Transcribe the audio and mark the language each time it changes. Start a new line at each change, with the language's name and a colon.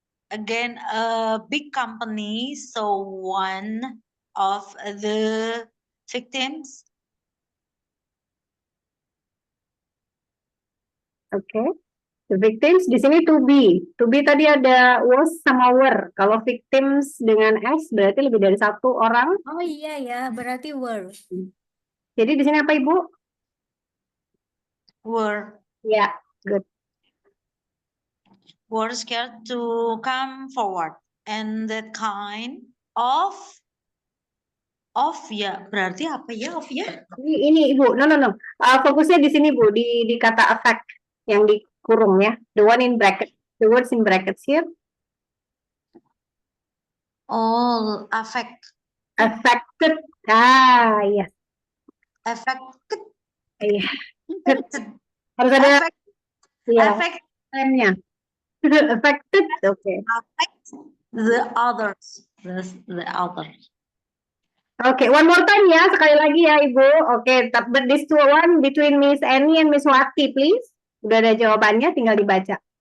English: Again, a big company, so one of the victims. Okay. The victims
Indonesian: di sini
English: to be. To be
Indonesian: tadi ada
English: was
Indonesian: sama
English: were.
Indonesian: Kalau victims dengan S berarti lebih dari satu orang. Oh iya ya, berarti were. Jadi di sini apa Ibu?
English: Were. Ya, good. Were scared to come forward, and that kind of ya,
Indonesian: berarti apa ya
English: of ya?
Indonesian: Ini Ibu, no. Fokusnya di sini Bu, di kata affect yang dikurung ya.
English: The one in bracket, the words in brackets here. Oh, affected. Yes. Affected.
Indonesian: Iya. Harus ada ya.
English: Affect. Nya. Affected, okay. Affect The others. The others. Okay, one more time
Indonesian: ya, sekali lagi ya Ibu.
English: Okay, but this one between Miss Annie and Miss Wati, please.
Indonesian: Udah ada jawabannya, tinggal dibaca.